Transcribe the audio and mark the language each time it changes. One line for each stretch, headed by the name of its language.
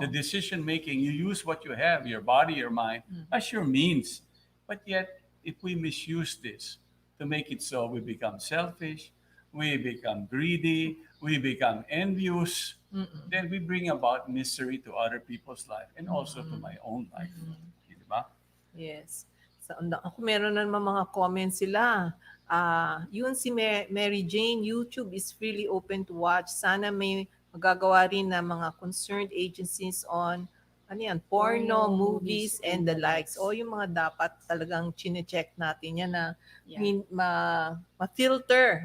English: The decision making, you use what you have, your body, your mind, as your means. But yet, if we misuse this to make it so, we become selfish, we become greedy, we become envious, then we bring about misery to other people's life and also to my own life.
Filipino: Diba?
English: Yes.
Filipino: So, ako meron na naman mga comments sila. Yun si
English: Mary Jane, YouTube is really open to watch.
Filipino: Sana may magagawa rin na mga
English: concerned agencies on porno, movies, and the likes.
Filipino: O yung mga dapat talagang chine-check natin yan na
English: Yeah.
Filipino: ma-filter.